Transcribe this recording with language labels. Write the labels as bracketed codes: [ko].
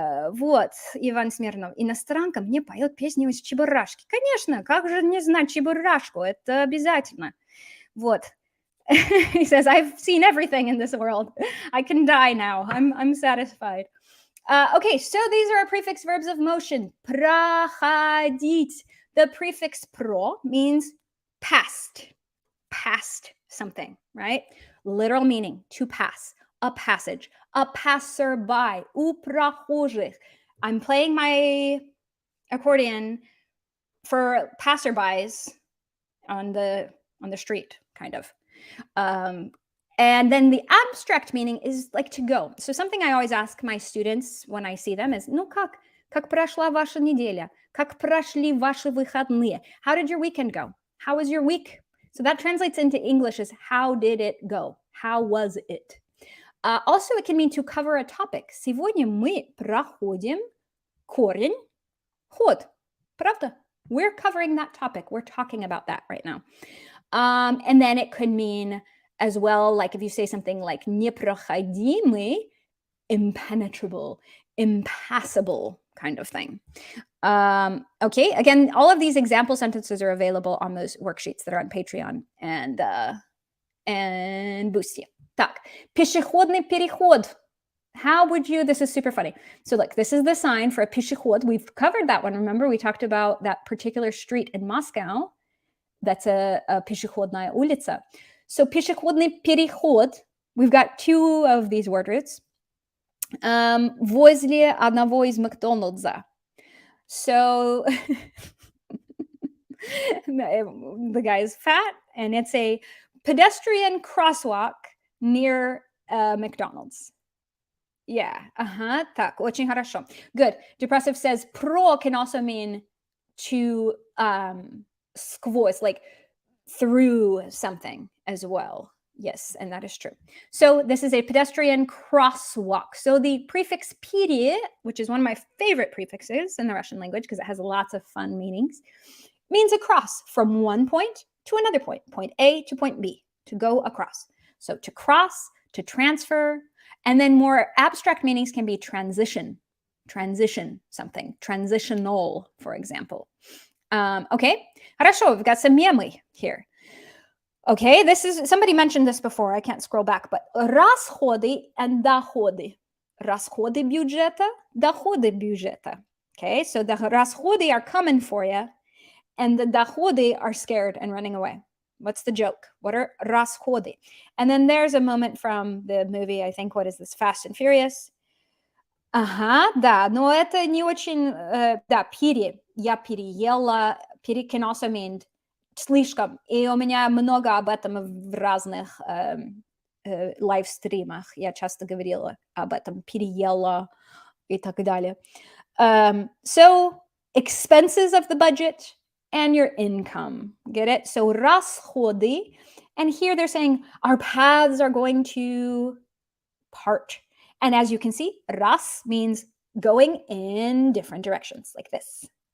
[ru] Вот, Иван Смирнов. Иностранка мне поет песню из Чебурашки. Конечно, как же не знать Чебурашку? Это обязательно. Вот. [en] He says, I've seen everything in this world. I can die now. I'm satisfied. Okay, so these are our prefix verbs of motion. [ru] Проходить. [en] The prefix pro means past something, right? Literal meaning, to pass, a passage, a passerby, [ru] у прохожих. [en] I'm playing my accordion for passerbys on the street, kind of. And then the abstract meaning is like to go. So something I always ask my students when I see them is, [ru] ну как прошла ваша неделя? Как прошли ваши выходные? [en] How did your weekend go? How was your week? So that translates into English as how did it go? How was it? Also, it can mean to cover a topic. [ru] Сегодня мы проходим корень, ход. Правда? [en] We're covering that topic. We're talking about that right now. And then it could mean as well, like if you say something like непроходимый, impenetrable, impassable kind of thing. Okay, again, all of these example sentences are available on those worksheets that are on Patreon and Boosty. [ru] Так, пешеходный переход. [en] How would you, this is super funny. So look, this is the sign for a пешеход. We've covered that one. Remember, we talked about that particular street in Moscow. That's a пешеходная улица. So пешеходный переход, we've got two of these word roots. [ru] Возле одного из Макдональдса. [en] So the guy is fat, and it's a pedestrian crosswalk near McDonald's. Yeah, [ru] так, очень хорошо. [en] Good. Depressive says pro can also mean to сквозь, like through something as well. Yes, and that is true. So this is a pedestrian crosswalk. So the prefix пере, which is one of my favorite prefixes in the Russian language because it has lots of fun meanings, means across from one point to another point, point A to point B, to go across. So to cross, to transfer, and then more abstract meanings can be transition something, transitional, for example. Okay, хорошо, we've got some мемы here. Okay, this is, somebody mentioned this before, I can't scroll back, but расходы and доходы. [ru] Расходы бюджета, доходы бюджета. [en] Okay, so the расходы are coming for you, and the доходы are scared and running away. What's the joke? What are расходы? And then there's a moment from the movie, I think, what is this, Fast and Furious? [ru] Да, но это не очень, да, пере, я переела, пере [en] can also mean [ru] слишком. И у меня много об этом в разных лайвстримах. Я часто говорила об этом. Переела и так далее. [en] So, expenses of the budget and your income. Get it? So, расходы. And here they're saying our paths are going to part. And as you can see, раз means going in different directions, like this.